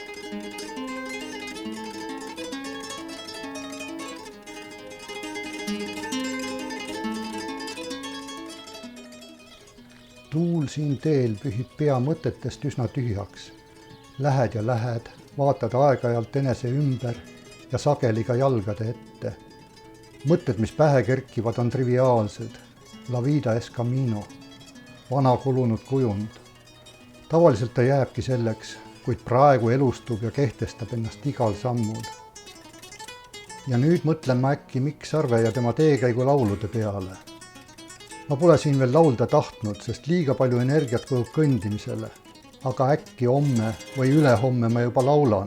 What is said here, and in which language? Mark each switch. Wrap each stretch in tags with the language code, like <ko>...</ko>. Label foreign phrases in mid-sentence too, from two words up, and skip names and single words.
<et>Tuul siin teel pühib pea mõtetest üsna tühjaks. Lähed ja lähed, vaatad aeg-ajalt enese ümber ja sageli ka jalgade ette. Mõtted, mis pähe kerkivad, on triviaalsed.</et> <es>La vida es camino,</es> <et>vana kulunud kujund. Tavaliselt ta jääbki selleks, kuid praegu elustub ja kehtestab ennast igal sammul. Ja nüüd mõtlen ma äkki Mikk Sarve ja tema teekäigu laulude peale. Ma pole siin veel laulda tahtnud, sest liiga palju energiat kulub kõndimisele, aga äkki homme või ülehomme ma juba laulan.</et>